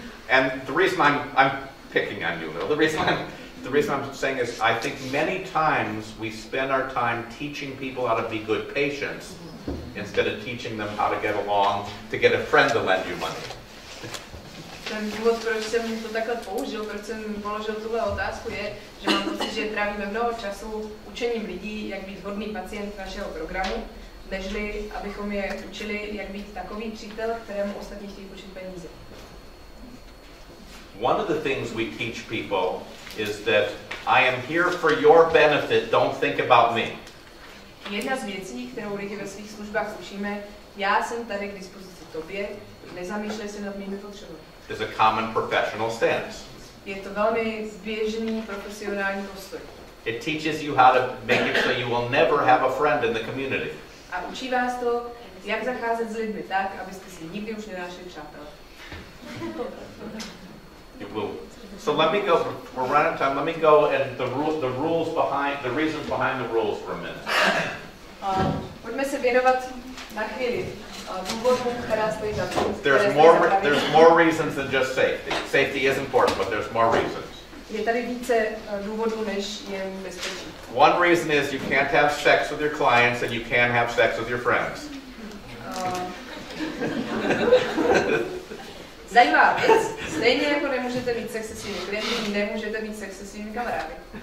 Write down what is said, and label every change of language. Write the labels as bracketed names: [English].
[English] And the reason I'm picking on you, Lil, the reason I'm saying is I think many times we spend our time teaching people how to be good patients instead of teaching them how to get along, to get a friend to lend you money. [Czech] Ten důvod, proč jsem to takhle použil, proč jsem položil tuhle otázku, je, že mám pocit, že trávíme mnoho času učením lidí, jak být hodný pacient našeho programu, nežli abychom je učili, jak být takový přítel, kterému ostatní chtějí půjčit peníze. [English] One of the things we teach people is that I am here for your benefit, don't think about me. [Czech] Jedna z věcí, kterou lidi ve svých službách učíme, já jsem tady k dispozici tobě, nezamýšlej se nad mými potřebami. [English] Is a common professional stance. [Czech] Je to velmi běžný profesionální postoj. [English] It teaches you how to make it so you will never have a friend in the community. [Czech] A učí vás to, jak zacházet s lidmi tak, abyste si nikdy už nenašli přátelé. [English] It will. So let me go. We're running out of time. Let me go and the rules behind the reasons behind the rules for a minute. [Czech] Pojďme se věnovat na chvíli důvodům, která stojí za tím. [English] There's more reasons than just safety. Safety is important, but there's more reasons. [Czech] Je tady více důvodů než jen bezpečí. [English] One reason is you can't have sex with your clients and you can't have sex with your friends. [Czech] Zajímavá věc. Stejně jako nemůžete mít sex se svými klienty, nemůžete mít sex se svými kamarády.